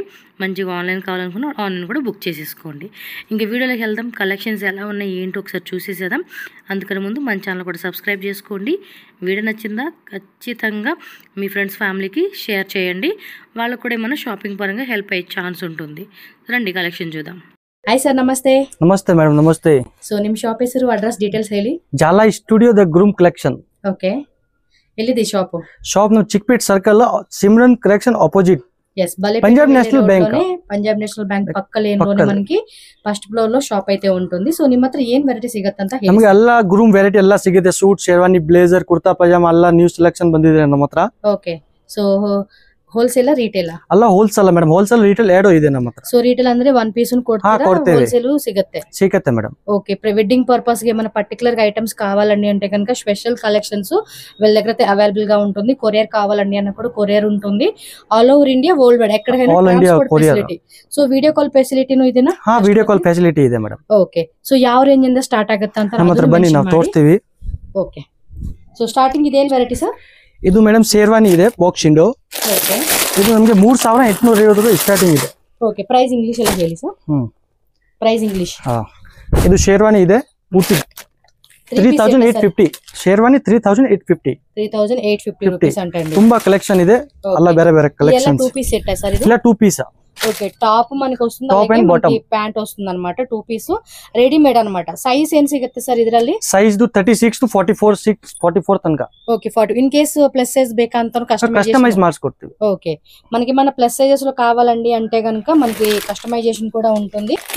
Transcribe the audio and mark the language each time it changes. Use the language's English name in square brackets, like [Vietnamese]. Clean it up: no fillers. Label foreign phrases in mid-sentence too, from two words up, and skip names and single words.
[Telugu] మంచిగా ఆన్లైన్ కావాలనుకున్నా ఆన్లైన్ కూడా బుక్ చేసేసుకోండి. ఇంకా వీడియోలోకి వెళ్దాం. కలెక్షన్స్ ఎలా ఉన్నాయి ఏంటో ఒకసారి చూసేసేద్దాం. అందుకని ముందు మన ఛానల్ కూడా సబ్స్క్రైబ్ చేసుకోండి. వీడియో నచ్చిందా ఖచ్చితంగా మీ ఫ్రెండ్స్ ఫ్యామిలీకి షేర్ చేయండి. వాళ్ళకు కూడా ఏమైనా షాపింగ్ పరంగా హెల్ప్ అయ్యే ఛాన్స్ ఉంటుంది. రండి ಕಲೆಕ್ಷನ್ చూద్దాం. [Kannada] ಹಾಯ್ ಸರ್, ನಮಸ್ತೆ. ನಮಸ್ತೆ ಮೇಡಮ್, ನಮಸ್ತೆ. ಸೊ ನಿಮ್ಮ ಶಾಪ್ ಹೆಸರು, ಅಡ್ರೆಸ್, ಡೀಟೇಲ್ಸ್ ಹೇಳಿ. ಜಾಲಾ ಸ್ಟುಡಿಯೋ ದ ಗ್ರೂಮ್ ಕಲೆಕ್ಷನ್. ಓಕೆ, ಎಲ್ಲಿದೆ ಶಾಪ್? ಶಾಪ್ ನಾವು ಚಿಕ್ಪೇಟ್ ಸರ್ಕಲ್ ಸಿಮ್ರನ್ ಕಲೆಕ್ಷನ್ ಆಪೋಸಿಟ್. [Telugu] ఎస్, పంజాబ్ నేషనల్ బ్యాంక్. పంజాబ్ నేషనల్ ಬ್ಯಾಂಕ್ ಪಕ್ಕದಲ್ಲಿ మనకి [English] first floor [Telugu] లో షాప్ అయితే ఉంటుంది. [Kannada] సో ನಿಮ್ಮ ಹತ್ರ ಏನ್ ವೆರೈಟಿ ಸಿಗುತ್ತೆ ಅಂತ ಹೇಳಿ. ನಮಗೆ ಎಲ್ಲ ಗ್ರೂಮ್ ವೆರೈಟಿ ಎಲ್ಲ ಸಿಗುತ್ತೆ. ಸೂಟ್, ಶೇರ್ವಾನಿ, ಬ್ಲೇಜರ್, ಕುರ್ತಾ ಪೈಜಾಮಾ ಎಲ್ಲ [English] new selection [Kannada] ಬಂದಿದೆ ನಮ್ಮ ಹತ್ರ. ಓಕೆ, ಸೊ [English] wholesale retail [Kannada] ಅಲ್ಲ ಹೋಲ್ಸೇಲ್ ಮೇಡಮ್, [English] wholesale retail [Kannada] ಎರಡು ಇದೆ ನಮ್ಮ ಹತ್ರ. ಸೊ ರಿಟೇಲ್ ಅಂದ್ರೆ [English] one piece [Kannada] ಕೊಡ್ತೀರಾ, ಹೋಲ್ಸೇಲ್ ಸಿಗುತ್ತೆ ಮೇಡಮ್. ಓಕೆ, [English] wedding purpose [Telugu] ಗೆ ఏమైనా పర్టికులర్ గా ఐటమ్స్ కావాలండి అంటే కనుక [English] special collections [Telugu] వీళ్ళ దగ్గర అయితే అవైలబుల్ గా ఉంటుంది. కొరియర్ కావాలండి అన్న కూడా కొరియర్ ఉంటుంది. [English] all over India, world wide [Telugu] ఎక్కడికైనా [English] transport facility. [Kannada] సో [English] video call [Kannada] ಫೆಸಿಲಿಟಿನೂ ಇದೆನಾ? ಹಾ, [English] video call facility [Kannada] ಇದೆ ಮೇಡಮ್. ಓಕೆ, ಸೊ ಯಾವ ರೇಂಜ್ ಇಂದ ಸ್ಟಾರ್ಟ್ ಆಗುತ್ತೆ ಅಂತ ನಮ್ಮ ಹತ್ರ ಬನ್ನಿ, ನಾವು ತೋರಿಸ್ತೀವಿ. ಓಕೆ, ಸೊ ಸ್ಟಾರ್ಟಿಂಗ್ ಇದೇನ್ ವೆರೈಟಿ ಸರ್? ಇದು ಮೇಡಮ್ ಶೇರ್ವಾನಿ ಇದೆ, [English] box window. [Kannada] ಓಕೆ, ಇದು ನಮಗೆ 3850 ಸ್ಟಾರ್ಟಿಂಗ್ ಇದೆ. ಓಕೆ, [English] price English [Kannada] ಅಲ್ಲಿ ಹೇಳಿ ಸರ್. [English] price English. [Kannada] ಹಾ, ಇದು ಶೇರ್ವಾನಿ ಇದೆ ಪೂರ್ತಿ 3850. ಶೇರ್ವಾನಿ 3850 ರೂಪೀಸ್ ಅಂತ. ತುಂಬಾ ಕಲೆಕ್ಷನ್ ಇದೆ, ಎಲ್ಲ ಬೇರೆ ಬೇರೆ ಕಲೆಕ್ಷನ್ಸ್. [English] 2 piece set sir [Telugu] ఇది? [Kannada] ಇಲ್ಲ 2 పీస్. [Telugu] ఓకే, టాప్ మనకి వస్తుంది, అలాగే ప్యాంట్ వస్తుంది అన్నమాట. [English] 2 piece readymade [Telugu] అన్నమాట. సైజ్ ఏం [Kannada] ಸಿಗುತ್ತೆ ಸರ್ ಇದರಲ್ಲಿ? సైజ్ 36 to 44 ತನಕ. [Telugu] ఓకే, 40 [English] in case plus size [Telugu] ಬೇಕಂತ [Kannada] కస్టమైజ్ ಮಾಡ್ಕೊಡ್ತೀವಿ. [Telugu] ఓకే, మనకి మన [English] plus sizes [Telugu] లో కావాలండి అంటే గనుక మనకి కస్టమైజేషన్ కూడా ఉంటుంది.